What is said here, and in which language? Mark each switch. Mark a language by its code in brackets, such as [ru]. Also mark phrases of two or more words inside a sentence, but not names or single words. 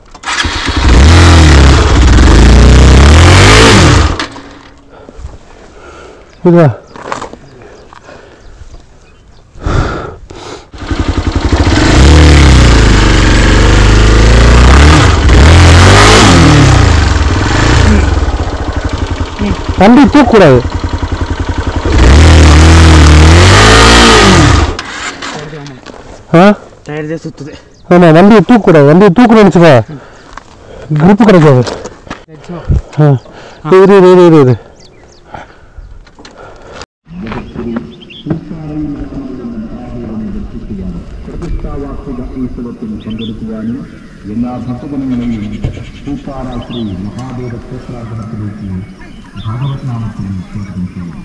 [ta] இதுவா வண்டி தூக்கக்கூடாது டயர் தான் சுத்துது ஆமாம் வண்டியை தூக்கக்கூடாது வண்டியை தூக்கணும்னு வச்சுக்கோ கிரிப்பு கிடைக்காது இது [ml] എല്ലാ ഭക്തജനങ്ങളെയും പൂപ്പാറ ശ്രീ മഹാദേവ ക്ഷേത്രാഗ്രഹത്തിലേക്ക് ഭാഗവത് നാമത്തിൽ സ്വാഗതം ചെയ്യുന്നു.